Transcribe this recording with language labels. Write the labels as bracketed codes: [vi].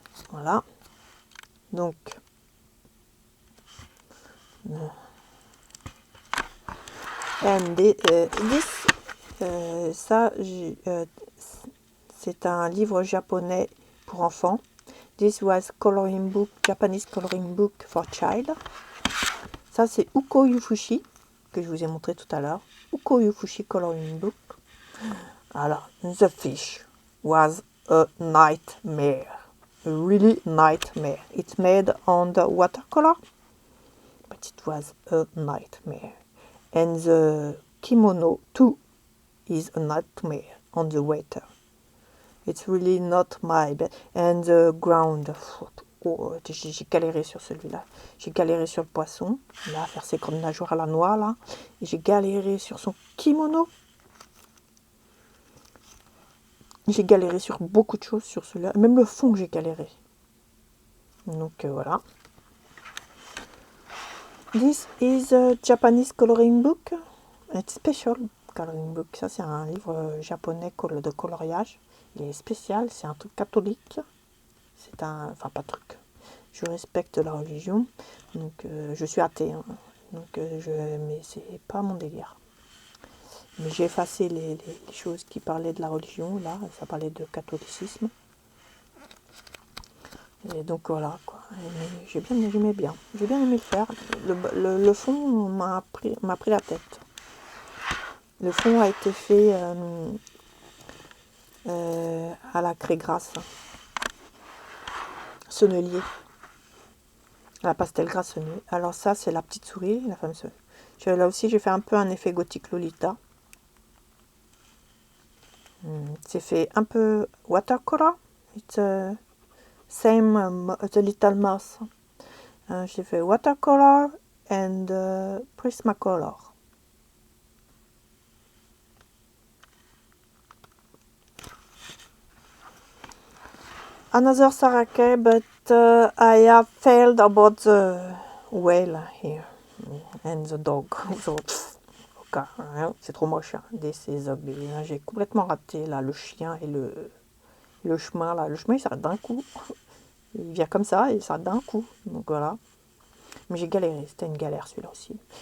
[fr] Voilà. Donc, [en] and this, [fr] ça, c'est un livre japonais pour enfants. [en] This was coloring book, Japanese coloring book for child. [fr] Ça, c'est Uko Yufushi, que je vous ai montré tout à l'heure. [en] Uko Yufushi coloring book. Alors, the fish was a nightmare. A really nightmare. It's made on the watercolor, but it was a nightmare. And the kimono too is a nightmare on the water. It's really not my best. And the ground. [fr] Oh, j'ai galéré sur celui-là. J'ai galéré sur le poisson. Là, faire ses grandes nageoires à la noix, là. Et j'ai galéré sur son kimono. J'ai galéré sur beaucoup de choses sur celui-là. Même le fond, j'ai galéré. Donc, voilà. [en] This is a Japanese coloring book. It's special coloring book. [fr] Ça, c'est un livre japonais de coloriage. Il est spécial. C'est un truc catholique. C'est un... Enfin, pas truc. Je respecte la religion. Donc, je suis athée. Hein. Donc, mais c'est pas mon délire. Mais j'ai effacé les choses qui parlaient de la religion. Là, ça parlait de catholicisme. Et donc, voilà, quoi. J'aimais bien. J'ai bien aimé le faire. Le fond m'a pris la tête. Le fond a été fait à la craie grasse. Sennelier. La pastel grasse sennelier. Alors ça, c'est la petite souris, la femme souris. Là aussi, j'ai fait un peu un effet gothique Lolita. C'est fait un peu watercolor. [en] It's same the little mouse. [fr] J'ai fait [en] watercolor and Prismacolor. Another sarake, but I have failed about the whale here and the dog. So, okay, [fr] c'est trop moche. Hein. [en] This is ugly. [fr] J'ai complètement raté là le chien et le chemin là. Le chemin il s'arrête d'un coup. Il vient comme ça et il s'arrête d'un coup. Donc voilà. Mais j'ai galéré. C'était une galère celui-là aussi.